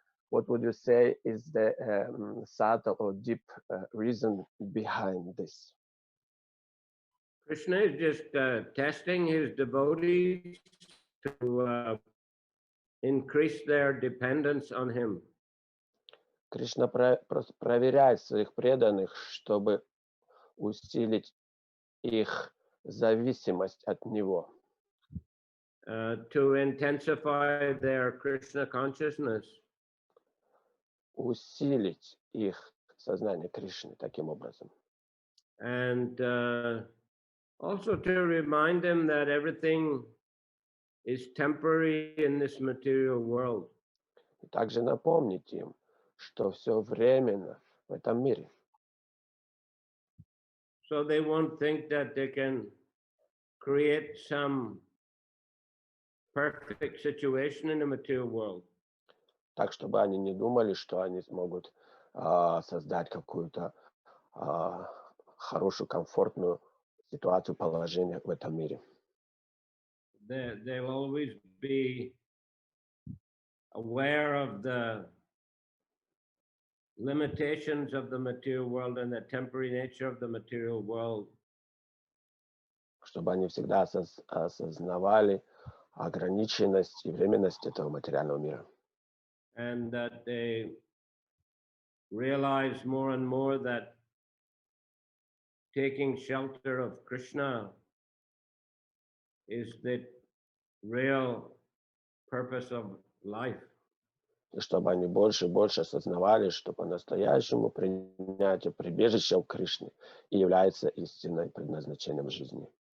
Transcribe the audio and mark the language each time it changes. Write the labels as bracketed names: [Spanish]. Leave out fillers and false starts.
[English] What would you say is the subtle or deep reason behind this? Krishna is just testing his devotees to increase their dependence on him. [Russian] Кришна просто проверяет своих преданных, чтобы усилить их зависимость от него. [English] To intensify their Krishna consciousness. [Russian] Усилить их сознание Кришны таким образом. [English] And also to remind them that everything is temporary in this material world. [Russian] Также напомнить им, что все временно в этом мире. [English] So they won't think that they can create some perfect situation in the material world. [Russian] Так, чтобы они не думали, что они смогут создать какую-то хорошую, комфортную ситуацию, положение в этом мире. [English] They'll always be aware of the limitations of the material world and the temporary nature of the material world. [Russian] Чтобы они всегда осознавали ограниченность и временность этого материального мира. [English] And that they realize more and more that taking shelter of Krishna is the real purpose of life. [Russian] И чтобы они больше и больше осознавали, что по-настоящему принятие прибежища у Кришны и является истинным предназначением жизни.